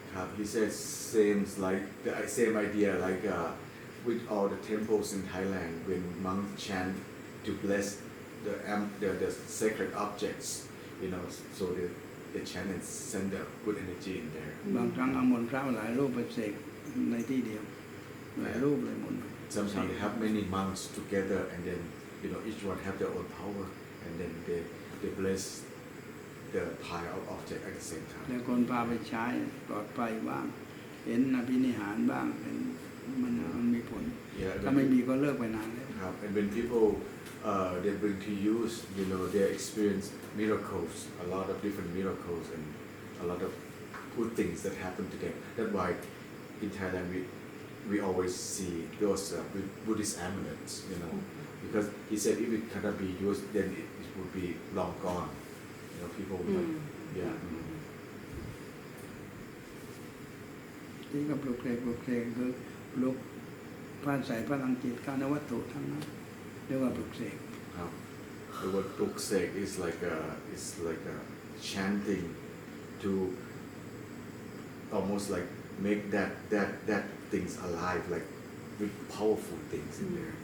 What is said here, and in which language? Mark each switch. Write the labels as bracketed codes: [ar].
[en] ครับ he says the same idea like with all the temples in Thailand when monks chant to bless the sacred objects so they chant and send the good energy in there [th] บางครั้งเอามนต์พระหลายรูปไปเสกในที่เดียวหลายรูปเลยมนต์ [en] sometimes they have many monks together and then each one have their own power and then they bless the pile of object at the same time [th] แล้วคนพาไปใช้ปลอดภัยบ้างเห็นอภินิหารบ้างมันมีผลถ้าไม่มีก็เลิกไปนานแล้ว [en] And when people they bring to use, they experience miracles, a lot of different miracles, and a lot of good things that happen to them. That's why in Thailand we always see those Buddhist amulets, because he said if it cannot be used, then it would be long gone. People would not, yeah. [th] ที่ก็ปลุกเสกคือปลุกพานใส่พลังจิตเข้าในวัตถุทั้งนั้นเรียกว่าปลุกเสก [en] The word Reprogramming is like a chanting to almost like make that things alive, like with powerful things in there.